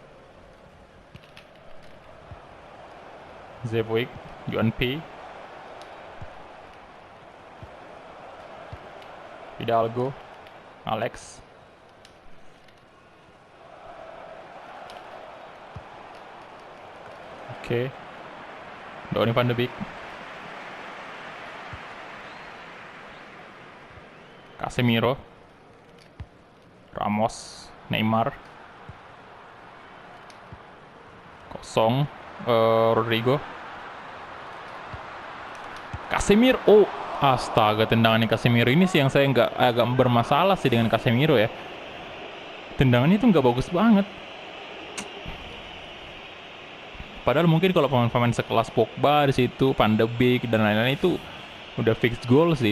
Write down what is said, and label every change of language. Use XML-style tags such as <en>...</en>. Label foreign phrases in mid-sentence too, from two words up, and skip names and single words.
<id>Zebuik. John P. Hidalgo. Alex. Oke. Donny van de Beek. Casemiro. Ramos. Neymar. Kosong. Rodrigo. Casemiro. Astaga, tendangannya Casemiro ini sih yang saya agak bermasalah sih dengan Casemiro ya. Tendangannya itu nggak bagus banget. Padahal mungkin kalau pemain-pemain sekelas Pogba di situ, Van de Beek dan lain-lain itu udah</id> <en>fixed goal</en> <id>sih.</id>